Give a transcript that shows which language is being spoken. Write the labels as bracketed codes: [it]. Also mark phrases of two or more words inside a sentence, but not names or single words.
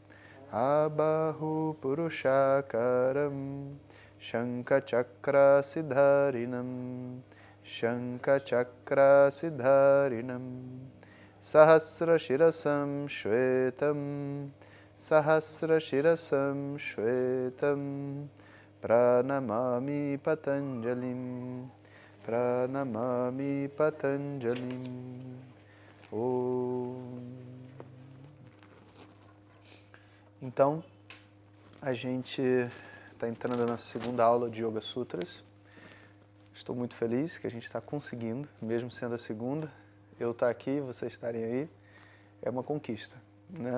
[sa] Abahu Purushakaram Shankachakra Siddharinam Shankachakra Siddharinam Sahasra Shirasam Shvetam Sahasra Shirasam Shvetam Pranamami Patanjalim Pranamami Patanjalim Om. [pt] Então, a gente está entrando na segunda aula de Yoga Sutras. Estou muito feliz que a gente está conseguindo, mesmo sendo a segunda, eu estar aqui, vocês estarem aí, é uma conquista, né?